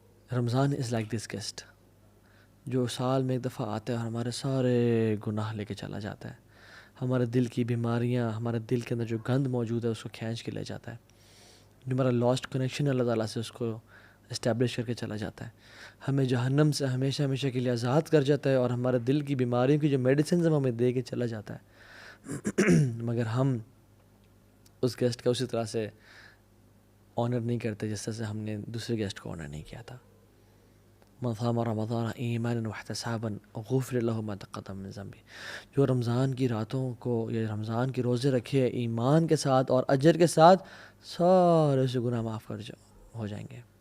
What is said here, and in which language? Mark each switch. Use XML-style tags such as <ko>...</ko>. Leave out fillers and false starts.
<ur>Ramzan</ur> <en>is like this guest</en> <ur>جو سال میں ایک دفعہ آتا ہے اور ہمارے سارے گناہ لے کے چلا جاتا ہے، ہمارے دل کی بیماریاں، ہمارے دل کے اندر جو گند موجود ہے اس کو کھینچ کے لے جاتا ہے، جو ہمارا لاسٹ کنیکشن ہے اللہ تعالیٰ سے اس کو اسٹیبلش کر کے چلا جاتا ہے، ہمیں جہنم سے ہمیشہ ہمیشہ کے لیے آزاد کر جاتا ہے، اور ہمارے دل کی بیماریوں کی جو میڈیسنز ہم ہمیں دے کے چلا جاتا ہے. مگر ہم اس گیسٹ کا اسی طرح سے آنر نہیں کرتے جس طرح سے ہم نے دوسرے گیسٹ کو آنر نہیں کیا تھا.</ur> <ar>من صام رمضان ایمانا واحتسابا غفر له ما تقدم من ذنبه.</ar> <ur>جو رمضان کی راتوں کو یا رمضان کے روزے رکھے ایمان کے ساتھ اور اجر کے ساتھ، سارے سے گناہ معاف ہو جائیں گے.</ur>